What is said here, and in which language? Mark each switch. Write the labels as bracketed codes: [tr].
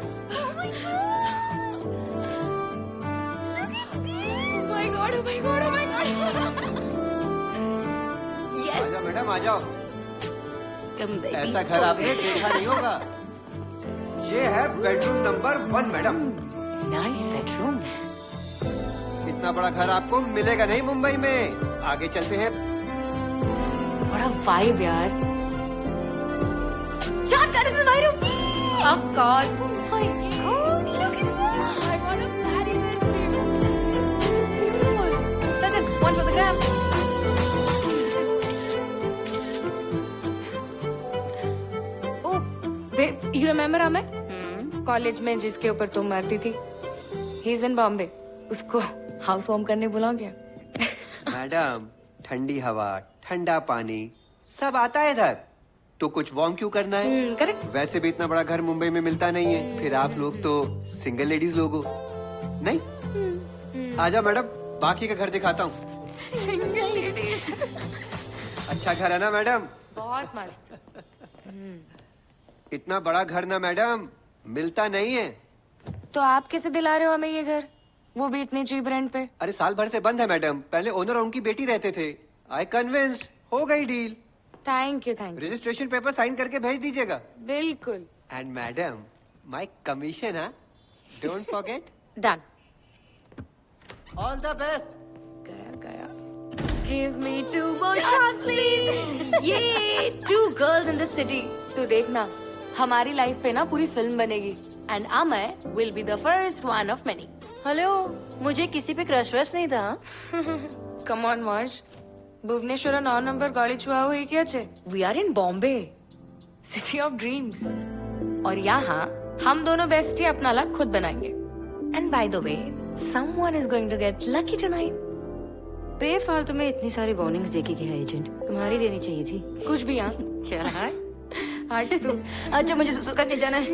[en] Oh my God, oh my God, oh my God. Yes. [hi] आजाओ madam, आ जाओ। [en] Come baby. [hi] ऐसा घर आपने देखा नहीं होगा। ये है bedroom number 1 madam. [en] Nice bedroom. [hi] इतना बड़ा घर आपको मिलेगा नहीं मुंबई में। आगे चलते हैं। [en] What a vibe [hi] यार। यार, [en] that is my room. Of course. Oh my God, look at that. I want to marry this baby. This is beautiful. That's it. One for the gram. Oh, babe, you remember Amay? [hi] College में जिसके ऊपर तुम मरती थी, [en] He is in Bombay. [hi] उसको house warm करने बुलाओ क्या? मैडम, ठंडी हवा, ठंडा पानी सब आता है इधर, तो कुछ वार्म क्यों करना है? करेक्ट। वैसे भी इतना बड़ा घर मुंबई में मिलता नहीं है। फिर आप लोग तो सिंगल लेडीज लोग हो, नहीं? आजा मैडम, बाकी का घर दिखाता हूँ। Single ladies. अच्छा घर है ना मैडम? बहुत मस्त। इतना बड़ा घर ना मैडम मिलता नहीं है। तो आप कैसे दिला रहे हो हमें ये घर, वो भी इतने चीप रेंट पे? अरे साल भर से बंद है मैडम। पहले ओनर और उनकी बेटी रहते थे। [en] आई कन्विंस्ड, [hi] हो गई [en] Deal. Thank you, thank you. [hi] Registration paper sign करके भेज दीजिएगा। बिल्कुल। [en] and madam, my commission, [hi] हाँ, [en] Don't forget. Done. All the best. [hi] गया गया। [en] Give me 2 more shots, please. [hi] ये [en] 2 girls in the city. [hi] तू देखना, हमारी लाइफ पे ना पूरी फिल्म बनेगी। [en] And Amay will be the first one of many. [hi] Hello, मुझे किसी पे क्रश वश नहीं था। [en] Come on, Marsh. Bhubaneswar 9 number गाड़ी छुआ हुई क्या छे? We are in Bombay, city of dreams. [hi] और यहाँ हम दोनों बेस्टी अपना लक खुद बनाएंगे। [en] And by the way, someone is going to get lucky tonight. [hi] बेफालतू में इतनी सारी वार्निंग्स देके गया एजेंट, तुम्हारी देनी चाहिए थी। कुछ भी यहाँ। चल हाँ। हट तू। अच्छा, मुझे सुसु करने जाना है।